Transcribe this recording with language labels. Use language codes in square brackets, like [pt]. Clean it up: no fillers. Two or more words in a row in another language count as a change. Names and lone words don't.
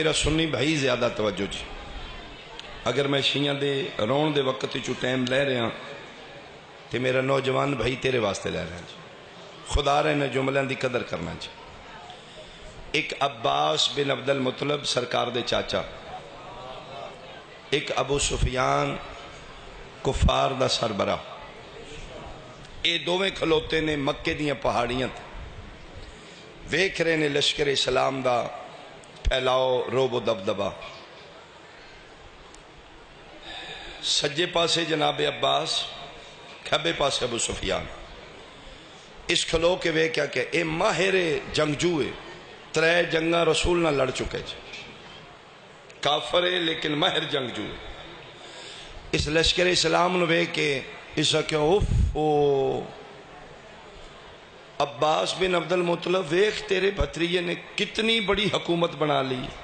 [pa] میرا سنی بھائی زیادہ توجہ جی، اگر میں شیعہ دے رون دے وقت چو ٹائم لے رہے ہیں تو میرا نوجوان بھائی تیرے واسطے لے رہے ہیں جی، خدا رہے نے جملوں دی قدر کرنا جی۔ ایک عباس بن عبد المطلب سرکار دے چاچا، ایک ابو سفیان کفار دا سربراہ، اے دوویں کھلوتے نے مکے دیاں پہاڑیاں تے، ویکھ رہے نے لشکر اسلام دا پھیلاؤ روب و دبدبا۔ سجے پاسے جناب عباس، کھبے پاسے ابو سفیان۔ اس کھلو کے ویکھیا کہ اے ماہر جنگجوئے، 3 جنگاں رسول نہ لڑ چکے جی، کافر ہے لیکن ماہر جنگجوئے۔ اس لشکر اسلام نے ویکھ کے اس کہ عباس بن عبد المطلب ویکھ تیرے بھتریے نے کتنی بڑی حکومت بنا لی۔